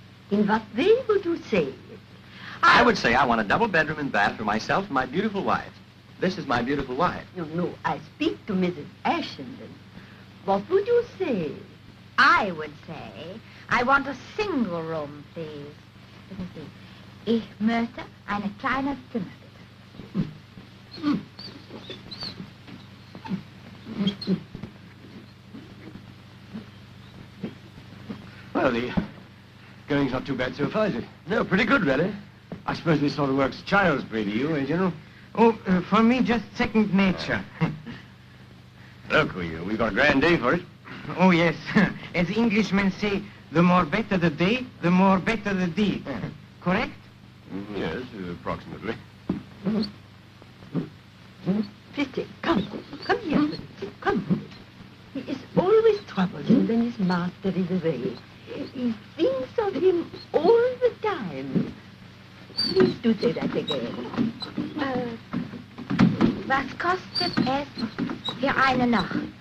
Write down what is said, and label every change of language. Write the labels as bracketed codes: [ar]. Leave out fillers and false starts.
[en] In what way would you say it? I would say I want a double bedroom and bath for myself and my beautiful wife. This is my beautiful wife. No, I speak to Mrs. Ashenden. What would you say? I would say, I want a single room, please. Let me see. [de] Ich möchte eine kleine Zimmer, bitte. [en] Well, the going's not too bad so far, is it? No, pretty good, really. I suppose this sort of work's child's play to you, eh, General? Oh, for me, just second nature. Look, we've got a grand day for it. Oh, yes. As Englishmen say, the more better the day, the more better the deed. Correct? Yes, approximately. Pretty, come here, Pretty, come. He is always troublesome when his master is away. He thinks of him all the time. Please do say that again. [de] Was kostet es für eine Nacht?